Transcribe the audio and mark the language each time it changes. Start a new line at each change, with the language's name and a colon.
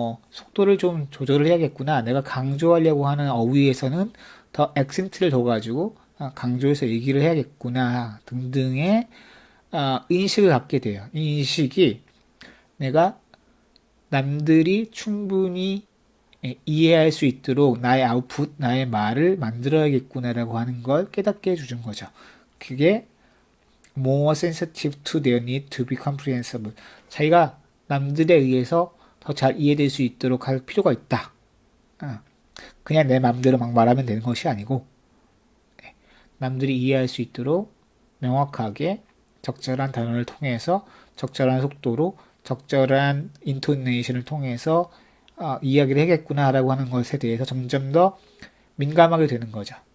Korean: 속도를 좀 조절을 해야겠구나. 내가 강조하려고 하는 어휘에서는 더 액센트를 둬가지고 강조해서 얘기를 해야겠구나. 등등의 인식을 갖게 돼요. 이 인식이 내가 남들이 충분히 이해할 수 있도록 나의 아웃풋, 나의 말을 만들어야겠구나라고 하는 걸 깨닫게 해주는 거죠. 그게
English: more sensitive to their need to be comprehensible.
Korean: 자기가 남들에 의해서 더 잘 이해될 수 있도록 할 필요가 있다. 그냥 내 마음대로 막 말하면 되는 것이 아니고 남들이 이해할 수 있도록 명확하게 적절한 단어를 통해서 적절한 속도로 적절한 인토네이션을 통해서 이야기를 하겠구나라고 하는 것에 대해서 점점 더 민감하게 되는 거죠.